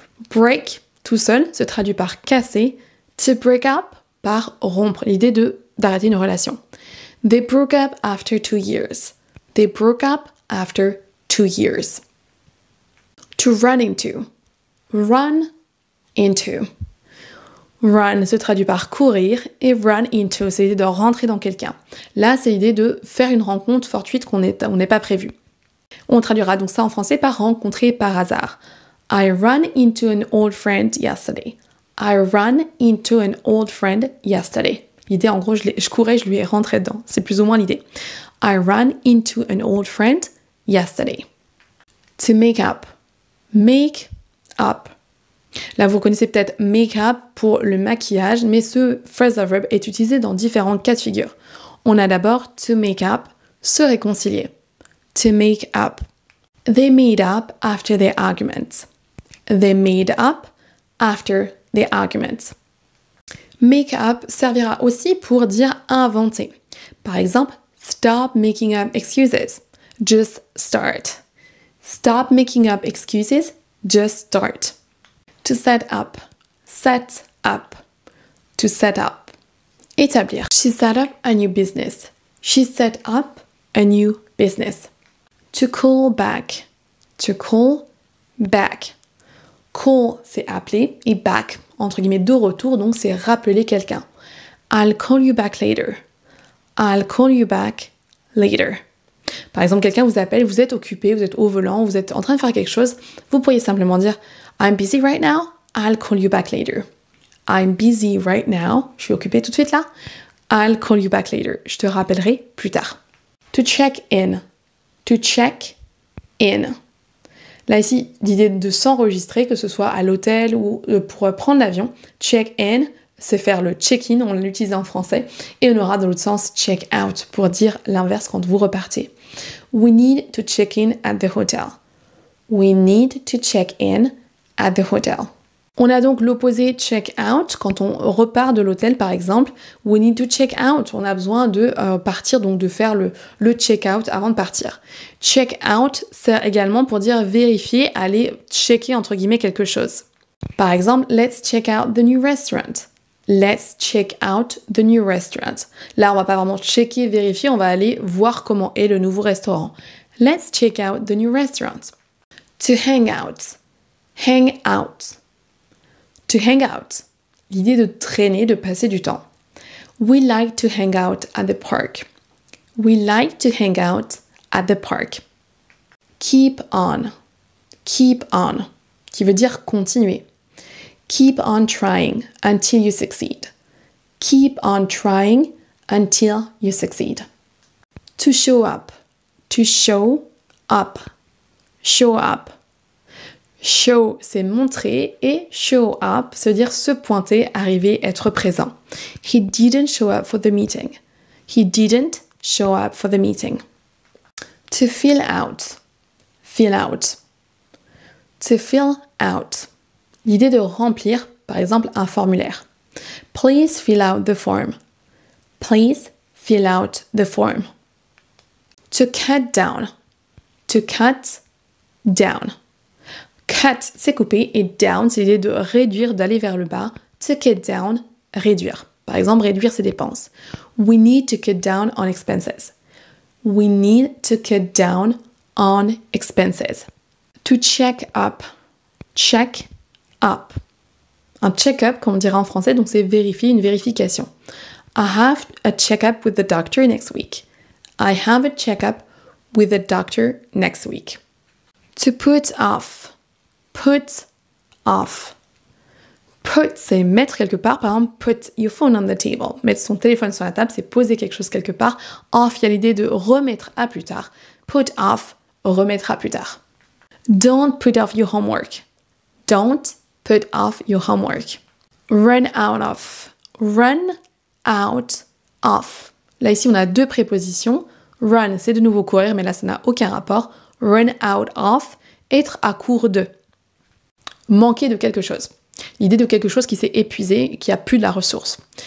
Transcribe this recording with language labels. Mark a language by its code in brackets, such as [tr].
[fr] Break, tout seul, se traduit par casser. To break up, par rompre. L'idée d'arrêter une relation. [en] They broke up after 2 years. They broke up after 2 years. To run into. Run into. [fr] Run se traduit par courir et run into, c'est l'idée de rentrer dans quelqu'un. Là, c'est l'idée de faire une rencontre fortuite qu'on n'est pas prévu. On traduira donc ça en français par rencontrer par hasard. [en] I ran into an old friend yesterday. I ran into an old friend yesterday. [fr] L'idée, en gros, je courais, je lui ai rentré dedans. C'est plus ou moins l'idée. [en] I ran into an old friend yesterday. To make up. Make up. [fr] Là, vous connaissez peut-être make up pour le maquillage, mais ce phrasal verb est utilisé dans différents cas de figure. On a d'abord to make up, se réconcilier. [en] To make up. They made up after their arguments. They made up after their arguments. [fr] Make up servira aussi pour dire inventer. Par exemple, [en] stop making up excuses. Just start. Stop making up excuses. Just start. To set up. Set up. To set up. Établir. She set up a new business. She set up a new business. To call back. To call back. [fr] Call, c'est appeler, et back, entre guillemets, de retour, donc c'est rappeler quelqu'un. [en] I'll call you back later. I'll call you back later. [fr] Par exemple, quelqu'un vous appelle, vous êtes occupé, vous êtes au volant, vous êtes en train de faire quelque chose, vous pourriez simplement dire [en] I'm busy right now, I'll call you back later. I'm busy right now, [fr] je suis occupée tout de suite là, [en] I'll call you back later. [fr] Je te rappellerai plus tard. [en] To check in. To check in. [fr] Là ici, l'idée de s'enregistrer, que ce soit à l'hôtel ou pour prendre l'avion. Check-in, c'est faire le check-in, on l'utilise en français. Et on aura dans l'autre sens check-out pour dire l'inverse quand vous repartez. [en] We need to check in at the hotel. We need to check in at the hotel. [fr] On a donc l'opposé check-out quand on repart de l'hôtel par exemple. [en] We need to check out. [fr] On a besoin de partir, donc de faire le check-out avant de partir. Check-out sert également pour dire vérifier, aller checker entre guillemets quelque chose. Par exemple, [en] let's check out the new restaurant. Let's check out the new restaurant. [fr] Là, on va pas vraiment checker, vérifier, on va aller voir comment est le nouveau restaurant. [en] Let's check out the new restaurant. To hang out. Hang out. To hang out. [fr] L'idée de traîner, de passer du temps. [en] We like to hang out at the park. We like to hang out at the park. Keep on. Keep on. [fr] Qui veut dire continuer. [en] Keep on trying until you succeed. Keep on trying until you succeed. To show up. To show up. Show up. [fr] Show, c'est montrer, et show up, se dire se pointer, arriver, être présent. [en] He didn't show up for the meeting. He didn't show up for the meeting. To fill out. Fill out. To fill out. [fr] L'idée de remplir, par exemple, un formulaire. [en] Please fill out the form. Please fill out the form. To cut down. To cut down. [fr] Cut, c'est couper, et down, c'est l'idée de réduire, d'aller vers le bas. To cut down, réduire. Par exemple, réduire ses dépenses. [en] We need to cut down on expenses. We need to cut down on expenses. To check up. Check up. [fr] Un check-up, comme on dirait en français, donc c'est vérifier, une vérification. [en] I have a check-up with the doctor next week. I have a check-up with the doctor next week. To put off. Put off. [fr] Put, c'est mettre quelque part. Par exemple, [en] put your phone on the table. [fr] Mettre son téléphone sur la table, c'est poser quelque chose quelque part. Off, il y a l'idée de remettre à plus tard. Put off, remettre à plus tard. [en] Don't put off your homework. Don't put off your homework. Run out of. Run out of. [fr] Là, ici, on a deux prépositions. Run, c'est de nouveau courir, mais là, ça n'a aucun rapport. Run out of, être à court de. Manquer de quelque chose. L'idée de quelque chose qui s'est épuisé, qui a plus de la ressource.